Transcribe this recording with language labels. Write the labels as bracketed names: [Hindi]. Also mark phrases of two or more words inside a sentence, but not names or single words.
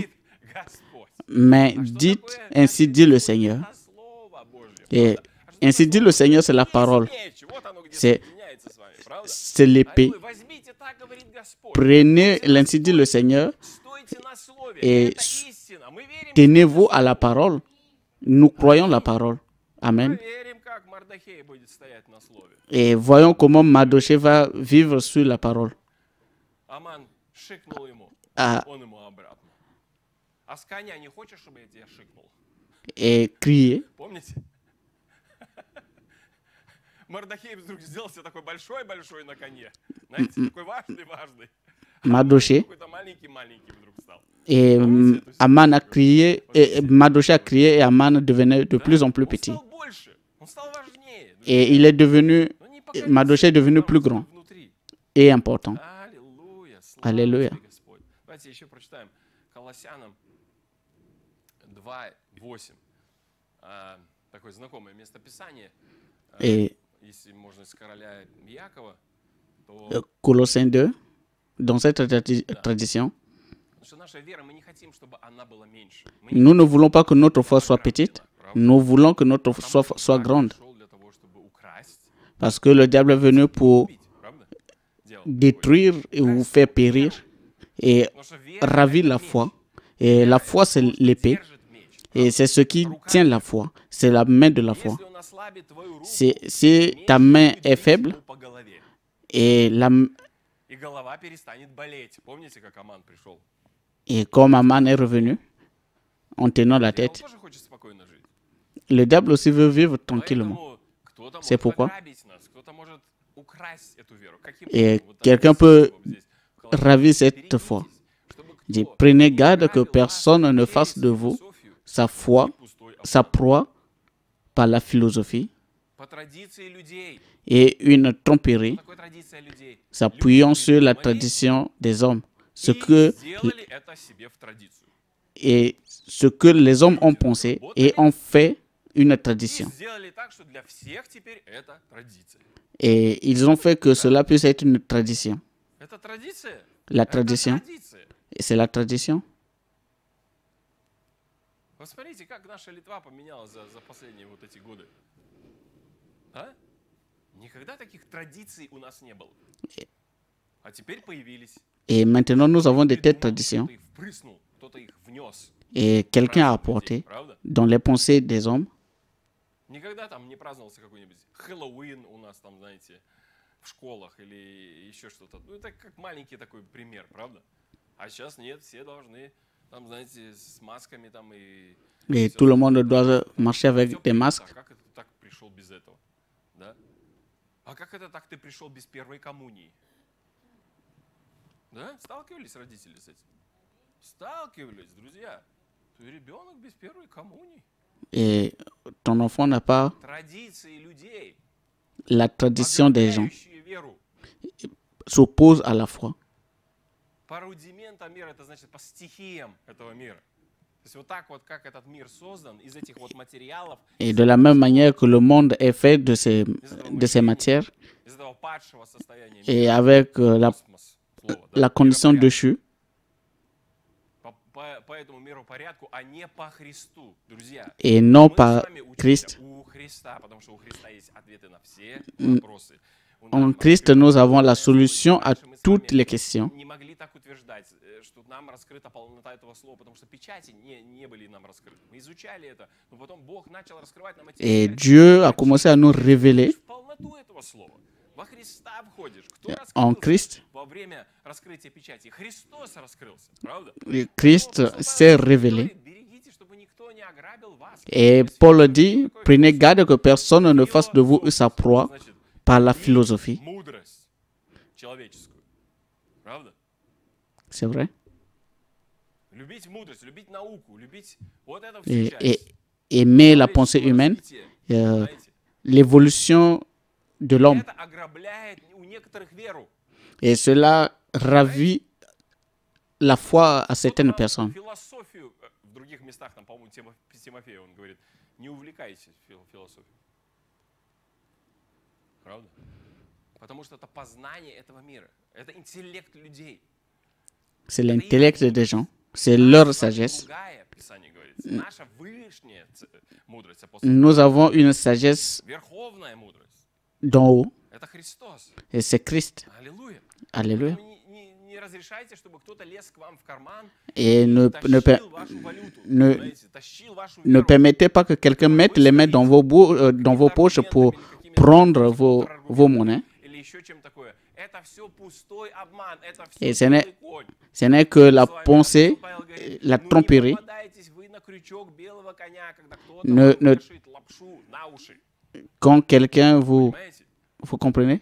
[Russian] Господь. [French] mais [Russian] А что [French] dites, [Russian] такое? [French] ainsi dit le Seigneur. [Russian] Это Слово Божье, [French] Et [Russian] правда? А что [French] ainsi [Russian] такое [French] dit [Russian] Слово? [French] le Seigneur, c'est la [Russian] Есть [French] parole. [Russian] меч, вот оно где [French] C'est- [Russian] соединяется с вами, правда? [French] C'est l'épée. [Russian] Аллилуйя. Возьмите, так говорит Господь. [French] Prenez l'ainsi dit le Seigneur [Russian] Стойте на слове. [French] Et [Russian] Это истина. Мы верим, [French] tenez-vous à la parole. Nous croyons la parole. Amen. [Russian] Проверим, как Мардохей будет стоять на слове. [French] Et voyons comment Mardochée va vivre sur la parole. [Russian] Аман шикнул ему, Ah, он ему обратно. А с коня не хочешь, чтобы я тебя шикнул? [French] et crier. [Russian] Помните? Мардохей вдруг сделался такой большой-большой на коне. Знаете, такой важный-важный. [French] Mardochée. [Russian] Какой-то маленький-маленький вдруг стал. [French] Et Aman a crié, et Mardochée a crié, et Aman devenait de plus en plus [Russian] Он [French] petit. [Russian] стал больше, он стал важнее. [French] Et il est devenu, [Russian] Но не покорился [French] Mardochée est devenu plus grand [Russian] внутри. [French] et important. [Russian] Аллилуйя, слава Аллилуйя. тебе, Господь. Давайте еще прочитаем Колоссянам 2:8. Такое знакомое местописание. [French] Et [Russian] Если можно из короля Якова, то [French] Colossiens 2, dans cette tradition, [Russian] потому что наша вера, мы не хотим, чтобы она была меньше. [French] nous ne voulons pas que notre foi soit petite, nous voulons que notre foi soit grande. [Russian] Пришел для того, чтобы украсть, [French] Parce que le diable est venu pour [Russian] убить, правда? Дело. [French] détruire et vous faire périr et [Russian] Потому что вера [French] ravir la foi. Et la foi, c'est l'épée. [Russian] держит меч. [French] Et c'est ce qui tient la foi. C'est la main de la foi. [Russian] Если он ослабит твою руку, [French] Si ta main est faible [Russian] по голове, [French] et, [Russian] и голова перестанет болеть. Помните, как Аман пришел? [French] et comme Aman est revenu en tenant la [Russian] Он [French] tête, [Russian] тоже хочет спокойно жить. [French] le diable aussi veut vivre tranquillement. [Russian] Поэтому кто-то [French] C'est [Russian] может [French] pourquoi [Russian] ограбить нас, кто-то может украсть эту веру. Каким [French] Et [Russian] образом? Вот так [French] quelqu'un [Russian] вот [French] peut [Russian] здесь, в Колоссянам. [French] ravir cette foi. [Russian] Чтобы [French] Dit, [Russian] кто [French] prenez [Russian] не [French] garde que [Russian] ограбил вас [French] personne ne [Russian] через [French] fasse de vous [Russian] философию [French] sa foi, [Russian] и пустой [French] sa [Russian] обман. [French] proie par la philosophie [Russian] По традиции людей. [French] et une tromperie, [Russian] Такой традиция людей. [French] s'appuyant [Russian] Люди [French] sur la [Russian] придумали [French] tradition des hommes. Ce [Russian] и [French] que, [Russian] сделали это себе в традицию. [French] et ce que les hommes ont pensé et ont fait une [Russian] И [French] tradition. [Russian] сделали так, что для всех теперь это традиция. [French] Et ils ont fait que cela puisse être une tradition. [Russian] Это традиция? [French] La [Russian] Это [French] tradition, [Russian] традиция. [French] et c'est la tradition. [Russian] Посмотрите, как наша Литва поменялась за последние вот эти годы. А? Никогда таких традиций у нас не было. А теперь появились. [French] Et maintenant, nous avons de telles [Russian] Придумал, [French] traditions. [Russian] кто-то их впрыснул, кто-то их внес. [French] Et quelqu'un a [Russian] Праздник людей, [French] apporté [Russian] правда? [French] dans les pensées des hommes. [Russian] Никогда там не праздновался какой-нибудь Хэллоуин у нас там, знаете, в школах или еще что-то. Ну, это как маленький такой пример, правда? А сейчас нет, все должны, там, знаете, с масками там и... [French] Et [Russian] всё [French] tout le [Russian] остальное. [French] monde doit marcher avec [Russian] Всё [French] des [Russian] принято. [French] masques. [Russian] А как это так пришел без этого? Да? А как это так ты пришел без первой коммунии? Да? Сталкивались родители с этим? Сталкивались, друзья. Ты ребенок без первой коммунии. [French] Et ton enfant n'a pas [Russian] Традиции людей, [French] la tradition des gens, [Russian] ограбляющие веру. [French] s'oppose à la foi. [Russian] По рудиментам мира, это значит по стихиям этого мира. То есть вот так вот, как этот мир создан, из этих вот материалов, [French] Et de la même manière que le monde est fait de ces matières, [Russian] из этого падшего состояния [French] et [Russian] мира, [French] avec [Russian] космос, слово, да, [French] la condition [Russian] миропорядок, [French] déchue, [Russian] по этому миропорядку, а не по Христу, друзья. [French] et non [Russian] Мы с [French] par [Russian] вами учимся [French] Christ. [Russian] у Христа, потому что у Христа есть ответы на все вопросы. [French] En Christ, nous avons la solution à toutes les questions. [Russian] Не могли так утверждать, что нам раскрыта полнота этого слова, потому что печати не были нам раскрыты. Мы изучали это, но потом Бог начал раскрывать нам эти [French] Et [Russian] печати. [French] Dieu a commencé à nous révéler [Russian] В полноту этого слова. Во Христа входишь. Кто [French] en [Russian] раскрылся [French] Christ. [Russian] во время раскрытия печати? Христос раскрылся, правда? [French] Et Christ s'est révélé. [Russian] Берегите, чтобы никто не ограбил вас. [French] Et Paul dit, prenez garde que personne ne fasse de vous sa proie [Russian] Значит, [French] par la [Russian] любить [French] philosophie. [Russian] мудрость человеческую. Правда? [French] C'est vrai. [Russian] Любить мудрость, любить науку, любить вот это всю [French] Et, [Russian] часть. [French] et aimer la pensée [Russian] Человеческого [French] humaine, [Russian] развития, euh, знаете. [French] l'évolution de l'homme. [Russian] Это ограбляет у некоторых веру. [French] Et cela ravit la foi à certaines [Russian] Кто-то [French] personnes. [Russian] философию в других местах, там, по-моему, Тимофею, он говорит, не увлекайтесь философией. Правда? Потому что это познание этого мира. Это интеллект людей. [French] C'est l'intellect des gens. C'est leur sagesse. [Russian] Другая, Писание говорит. Наша вышняя мудрость, апостол. [French] Nous avons une sagesse [Russian] Верховная мудрость. [French] d'en haut. [Russian] Это Христос. [French] Et c'est Christ. [Russian] Аллилуйя. [French] Alléluia. [Russian] Поэтому не разрешайте, чтобы кто-то лез к вам в карман [French] Et [Russian] и тащил вашу валюту, [French] ne, [Russian] знаете, тащил вашу [French] ne [Russian] веру. [French] permettez pas que quelqu'un mette les mains dans dans vos poches pour prendre vos monnaies. [Russian] Или еще чем такое. Это все пустой обман, это [French] Et [Russian] все белый конь. [French] ce n'est que la pensée, la [Russian] Ну, не [French] tromperie. [Russian] попадайтесь вы на крючок белого коня, когда кто-то [French] Ne- [Russian] вам [French] ne- [Russian] вешает лапшу на уши. [French] Quand quelqu'un [Russian] Понимаете? [French] vous comprenez,